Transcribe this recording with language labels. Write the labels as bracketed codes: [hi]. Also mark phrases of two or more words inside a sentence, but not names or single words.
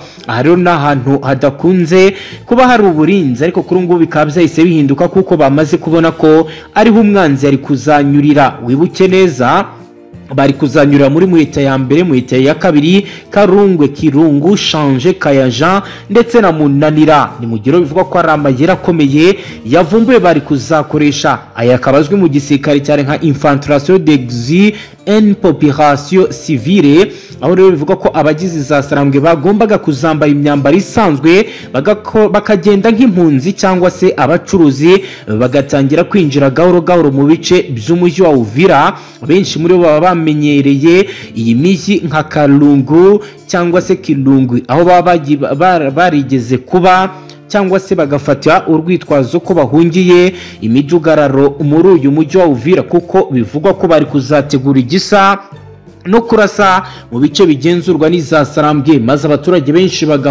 [rw] Aha rero n'ahantu hadakunze kuba hari uburinzi, ariko kuri ngubu bikaba byahise bihinduka kuko bamaze kubona ko ariho umwanzi ari kuzanyurira. Wibuke neza bari kuzanyura muri muhita ya mbere, muhita ya kabiri, Karungwe, Kirungu, Shanje, Kayaja ndetse na Munanira. Ni mugero bivuga ko ari amayeri akomeye yavumbuye bari kuzakoresha. Aya akaba azwi mu gisirikare cyane nka [fr] infiltration d'exil en population civile, [rw] aho rero bivuga ko abagize za sarambwe bagombaga kuzambara imyambaro isanzwe bakagenda nk'impunzi cyangwa se abacuruzi, bagatangira kwinjira gahoro gahoro mu bice by'umujyi wa Uvira. Benshi muri bo baba bamenyereye iyi mijyi nka Kalungu cyangwa se Kilungu, aho baba barigeze kuba cyangwa se bagafatira urwitwazo ko bahungiye imidugararo muri uyu mujyi wa Uvira, kuko bivugwa ko bari kuzategura igisa no kurasa mu bice bigenzurwa n'iza sarambwe, maze abaturage benshi